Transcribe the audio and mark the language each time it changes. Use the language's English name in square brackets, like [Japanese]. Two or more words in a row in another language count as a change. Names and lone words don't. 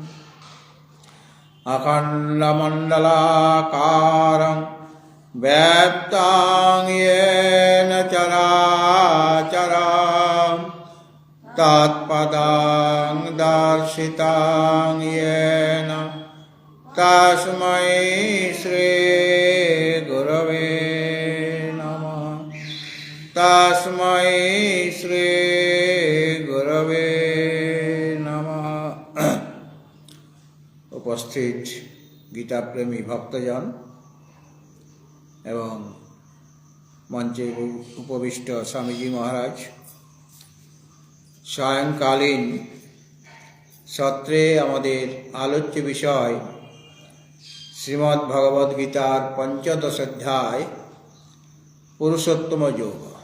[Sanskrit] अखण्डमण्डलाकारं व्याप्तं येन चराचरं तत्पदं दर्शितं येन तस्मै श्रीगुरवे नमः। तस्मै श्रीगुरवे नमः। [Bangla] উপস্থিত গীতাপ্রেমী ভক্তজন এবং মঞ্চে উপবিষ্ট স্বামীজি মহারাজ, সায়ংকালীন সত্রে আমাদের আলোচ্য বিষয় শ্রীমদ্ ভগবদ গীতার পঞ্চদশ অধ্যায় পুরুষোত্তম যোগ।